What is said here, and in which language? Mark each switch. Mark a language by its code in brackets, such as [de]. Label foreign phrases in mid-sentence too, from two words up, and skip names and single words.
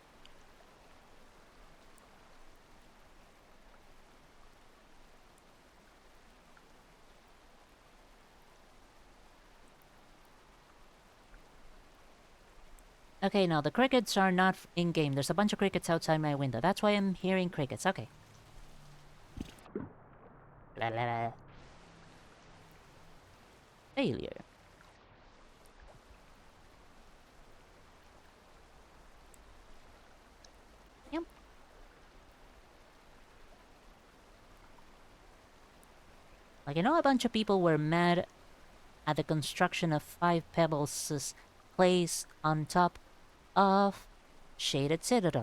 [en] Okay, no, the crickets are not in-game. There's a bunch of crickets outside my window. That's why I'm hearing crickets. Okay. La la la. Failure. Yep. Like, I know a bunch of people were mad at the construction of Five Pebbles' place on top of Shaded Citadel.